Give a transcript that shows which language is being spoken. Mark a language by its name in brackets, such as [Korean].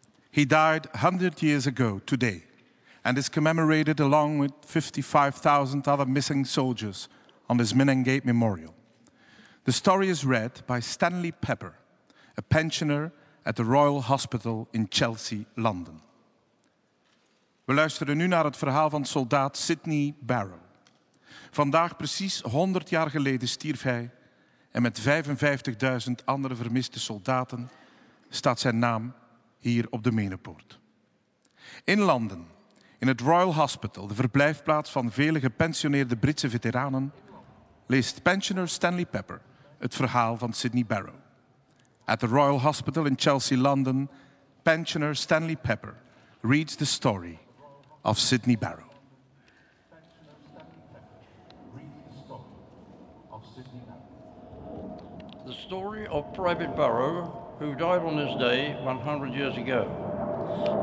[English] He died 100 years ago today and is commemorated along with 55,000 other missing soldiers on this Menin Gate Memorial. The story is read by Stanley Pepper, a pensioner at the Royal Hospital in Chelsea, London. [Dutch] We luisteren nu naar het verhaal van soldaat Sidney Barrow. Vandaag precies 100 jaar geleden stierf hij en met 55.000 andere vermiste soldaten staat zijn naam hier op de Menepoort. In Londen, in het Royal Hospital, de verblijfplaats van vele gepensioneerde Britse veteranen, leest pensioner Stanley Pepper het verhaal van Sidney Barrow. [English] At the Royal Hospital in Chelsea, London, pensioner Stanley Pepper reads the story of Sidney Barrow. The story of Private Barrow, who died on this day 100 years ago.